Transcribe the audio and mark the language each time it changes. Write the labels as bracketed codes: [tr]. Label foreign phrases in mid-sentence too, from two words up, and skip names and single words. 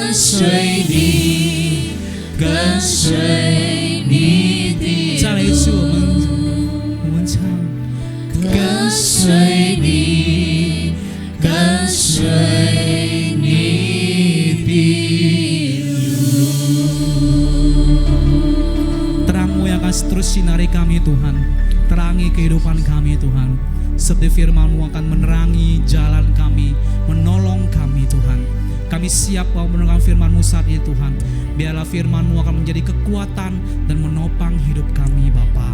[zh] 跟随你的再来一次，我们唱，跟随你，跟随你的路。 [id] Terang-Mu yang akan terus sinari kami Tuhan, terangi kehidupan kami Tuhan. Seperti firman-Mu akan menerangi jalan kami, menolong kami Tuhan. Kami siap mau mendengar firman-Mu saat ini Tuhan. Biarlah firman-Mu akan menjadi kekuatan dan menopang hidup kami Bapa.